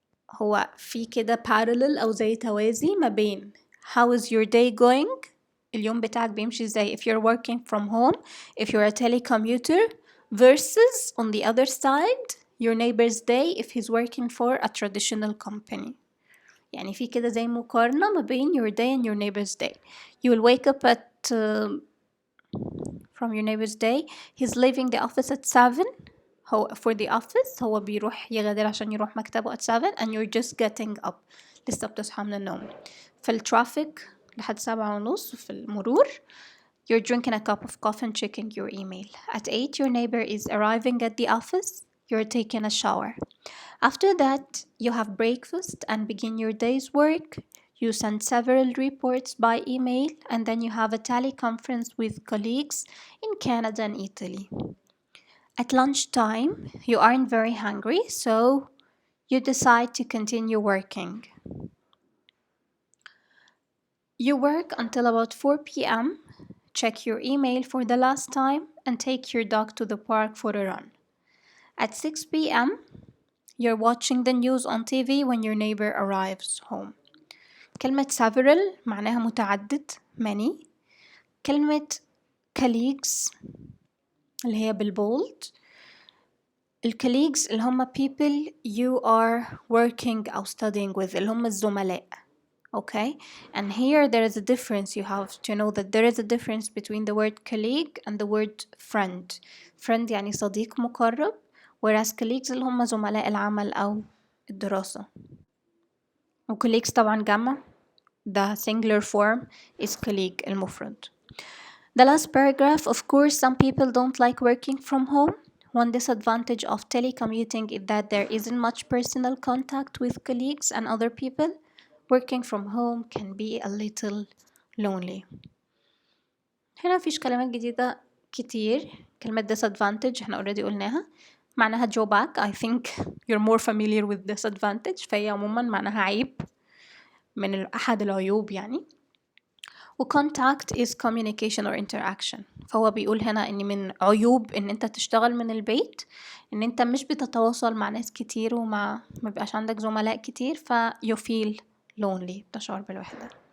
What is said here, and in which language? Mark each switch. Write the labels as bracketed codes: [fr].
[en] هو في كده parallel أو زي توازي ما بين how is your day going اليوم بتاعك بيمشي ازاي if you're working from home if you're a telecommuter versus on the other side your neighbor's day if he's working for a traditional company. [ar] يعني في كده زي مقارنة ما بين your day and your neighbor's day. [en] You will wake up at from your neighbor's day. He's leaving the office at 7. هو for the office هو بيروح يغادر عشان يروح مكتبه at 7 and you're just getting up. [ar] لسه بتصحى من النوم. في الترافيك لحد 7:30 في المرور. [en] You're drinking a cup of coffee and checking your email. At 8 your neighbor is arriving at the office. You're taking a shower. After that you have breakfast and begin your day's work. You send several reports by email and then you have a teleconference with colleagues in Canada and Italy. At lunchtime, you aren't very hungry, so you decide to continue working. You work until about 4 p.m., check your email for the last time, and take your dog to the park for a run. At 6 p.m., you're watching the news on TV when your neighbor arrives home. [ar] كلمة several معناها متعدد many. كلمة colleagues اللي هي بالبولد colleagues اللي هم people you are working أو studying with اللي هم الزملاء. [en] Okay, and here there is a difference. You have to know that there is a difference between the word colleague and the word friend. [ar] Friend يعني صديق مقرب whereas colleagues اللي هم زملاء العمل أو الدراسة. و colleagues طبعا جمع. [en] The singular form is colleague المفرد. The last paragraph, of course, some people don't like working from home. One disadvantage of telecommuting is that there isn't much personal contact with colleagues and other people. Working from home can be a little lonely. [ar] هنا فيش كلمات جديدة كتير. كلمة disadvantage احنا already قلناها. [en] معناها drawback. I think you're more familiar with disadvantage. [ar] فهي عموما معناها عيب من أحد العيوب يعني. [en] و contact is communication or interaction. [ar] فهو بيقول هنا إن من عيوب إن أنت تشتغل من البيت إن أنت مش بتتواصل مع ناس كتير ما بيبقاش عندك زملاء كتير، you feel lonely، بتشعر بالوحدة.